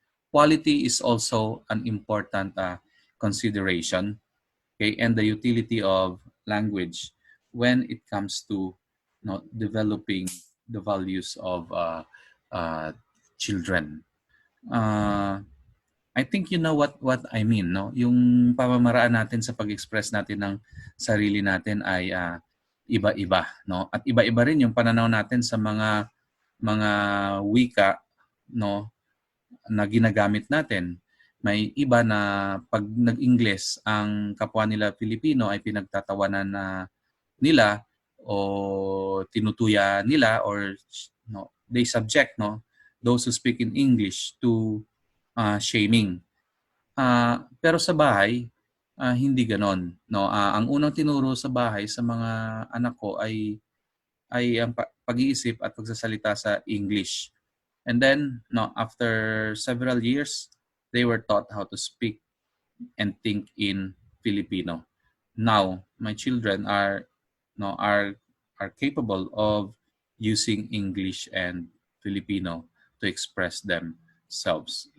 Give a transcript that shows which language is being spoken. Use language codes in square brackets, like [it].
[en] Quality is also an important consideration, okay, and the utility of language when it comes to developing the values of uh, children. Uh, I think you know what I mean, no? [tl] Yung pamamaraan natin sa pag-express natin ng sarili natin ay iba-iba, no? At iba-iba rin yung pananaw natin sa mga wika, no, na ginagamit natin. May iba na pag nag-Ingles ang kapwa nila Pilipino ay pinagtatawanan na nila o tinutuya nila, or they subject those who speak in English to shaming. Pero sa bahay, hindi ganon, no. Ang unang tinuro sa bahay sa mga anak ko ay ang pag-iisip at pagsasalita sa English. [en] And then after several years, they were taught how to speak and think in Filipino. Now my children are capable of using English and Filipino to express themselves.